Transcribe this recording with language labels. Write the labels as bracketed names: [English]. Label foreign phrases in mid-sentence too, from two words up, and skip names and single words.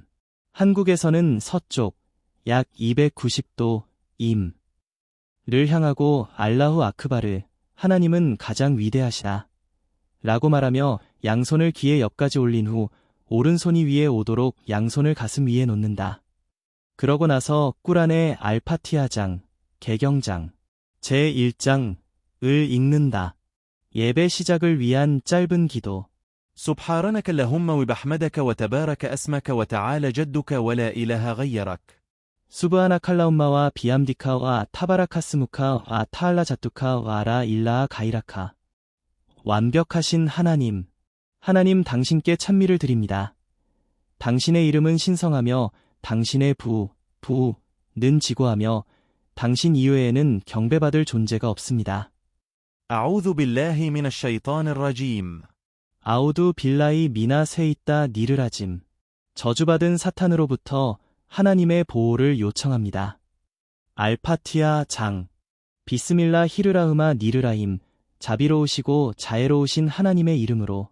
[Korean] 한국에서는 서쪽 약 290도 임를 향하고 [Arabic] الله أكبر, [Korean] 하나님은 가장 위대하시다 라고 말하며 양손을 귀의 옆까지 올린 후 오른손이 위에 오도록 양손을 가슴 위에 놓는다. 그러고 나서 꾸란의 알파티하장, 개경장, 제1장을 읽는다. 예배 시작을 위한 짧은 기도. [Arabic] سبحانك اللهم وبحمدك وتبارك اسمك وتعالى جدك ولا إله غيرك. سبحانك اللهم وبحمدك وتبارك اسمك وتعالى جدك ولا إله غيرك. [Korean] 완벽하신 하나님, 하나님 당신께 찬미를 드립니다. 당신의 이름은 신성하며 당신의 부는 지고하며 당신 이외에는 경배받을 존재가 없습니다. [Arabic] أعوذ بالله من الشيطان الرجيم. أعوذ بالله من الشيطان الرجيم. [Korean] 저주받은 사탄으로부터 하나님의 보호를 요청합니다. 알파티아 장. [Arabic] بسم الله الرحمن الرحيم. [Korean] 자비로우시고 자애로우신 하나님의 이름으로.